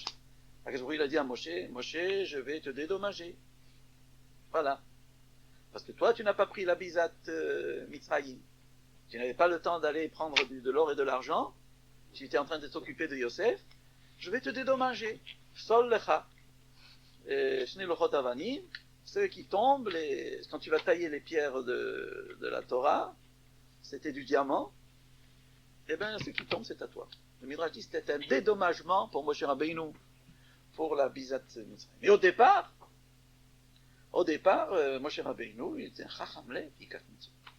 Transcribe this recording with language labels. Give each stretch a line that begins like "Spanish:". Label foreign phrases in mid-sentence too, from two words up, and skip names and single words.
French: Il a dit à Moshe, Moshe, je vais te dédommager. Voilà. Parce que toi, tu n'as pas pris la
Hebrew: ביזת מצרים.
French: Tu n'avais pas le temps d'aller prendre de l'or et de l'argent. Tu étais en train de t'occuper de Yosef. Je vais te dédommager.
Hebrew: סול לך. שני לוחות אבנים.
French: Ceux qui tombent, quand tu vas tailler les pierres de la Torah, c'était du diamant. Eh bien, ce qui tombe, c'est à toi. Le Midrash dit c'était un dédommagement pour Moshe Rabbeinu, pour la
Hebrew: ביזת מצרים.
French: Mais au départ, Moshe Rabbeinu, il était un
Hebrew: חכם לב, יקח מצוות.